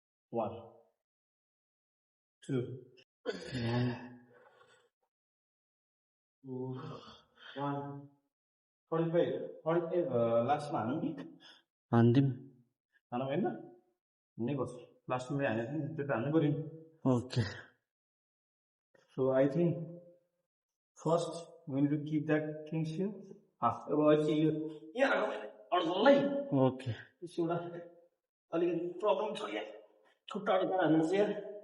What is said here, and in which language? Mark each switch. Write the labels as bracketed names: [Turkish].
[English] One, two, one, 45, [Nepali] लास्टमा हाल्नु नि, हान्दिम हाल्नु होइन नै बस लास्टमा हालेको नि त्यो त हाल्नु पऱ्यो। Okay, [English] So I think first we need to keep that things here. [Nepali] अब अहिले यो यहाँ अड्कललाई ओके त्यसो एउटा अलिकति प्रब्लम छ यहाँ, खुट्टाहरू हाल्नु चाहिँ यहाँ।